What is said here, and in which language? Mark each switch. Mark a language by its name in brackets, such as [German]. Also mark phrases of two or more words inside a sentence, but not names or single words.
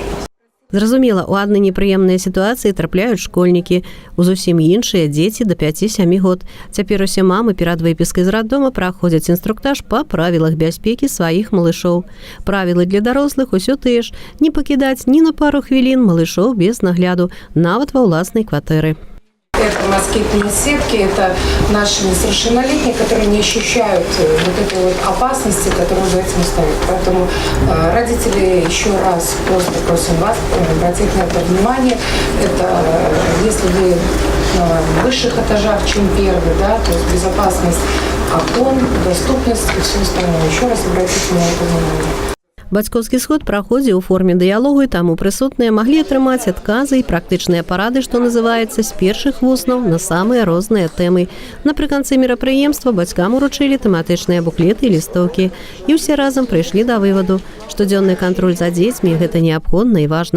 [Belarusian] Зразумела, у адны непрыемныя сітуацыі трапляюць школьнікі, у зусім іншыя дзеці да 5-7 год. Цяпер усе мамы перад выпіскай з раддома праходзяць інструктаж па правілах бяспекі сваіх малышоў. Правілы для дарослых усё тыя ж: не пакідаць ні на пару хвілін малышоў без нагляду, нават ва ўласнай кватэры. [Russian] Это москитные сетки, это наши несовершеннолетние, которые не ощущают вот этой вот опасности, которую за этим стоит. Поэтому родители, еще раз просто просим вас обратить на это внимание. Это если вы в высших этажах, чем первый, да, то есть безопасность окон, доступность и все остальное. Еще раз обратите на это внимание. [Belarusian] Бацькоўскі сход праходзіў у форме дыялогу, і таму прысутныя маглі атрымаць адказы і практычныя парады, што называецца, з першых вуснаў на самыя розныя тэмы. Напрыканцы мерапрыемства бацькам уручылі тэматычныя буклеты і лістоўкі. І ўсе разам прыйшлі да вываду: штодзённы кантроль за дзецьмі – гэта неабходна і важна.